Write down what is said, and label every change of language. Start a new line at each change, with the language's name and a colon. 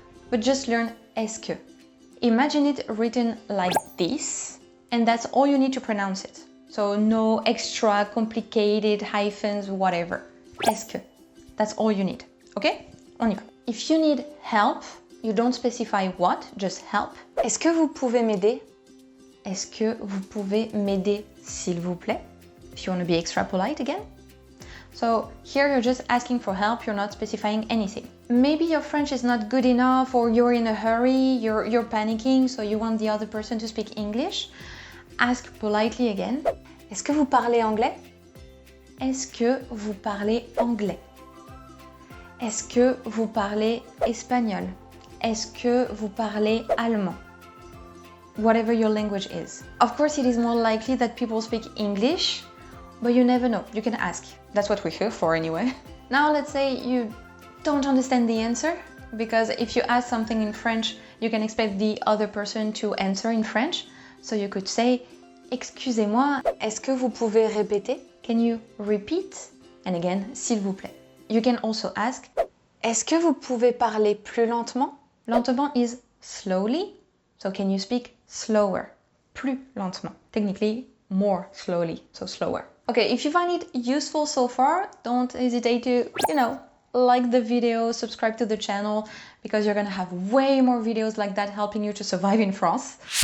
English: But just learn est-ce que. Imagine it written like this, and that's all you need to pronounce it. So no extra complicated hyphens, whatever. Est-ce que. That's all you need. Okay?
French: On y va.
English: If you need help, you don't specify what, just help.
French: Est-ce que vous pouvez m'aider? Est-ce que vous pouvez m'aider, s'il vous plaît?
English: If you want to be extra polite again. So here you're just asking for help, you're not specifying anything. Maybe your French is not good enough, or you're in a hurry, you're panicking, so you want the other person to speak English. Ask politely again.
French: Est-ce que vous parlez anglais? Est-ce que vous parlez anglais? Est-ce que vous parlez espagnol? Est-ce que vous parlez allemand?
English: Whatever your language is. Of course, it is more likely that people speak English, but you never know. You can ask. That's what we're here for anyway. Now let's say you don't understand the answer, because if you ask something in French, you can expect the other person to answer in French. So you could say,
French: excusez-moi, est-ce que vous pouvez répéter?
English: Can you repeat? And again,
French: s'il vous plaît.
English: You can also ask,
French: est-ce que vous pouvez parler plus lentement?
English: Lentement is slowly, so can you speak slower?
French: Plus lentement.
English: Technically, more slowly, so slower. Okay, if you find it useful so far, don't hesitate to, like the video, subscribe to the channel, because you're gonna have way more videos like that helping you to survive in France.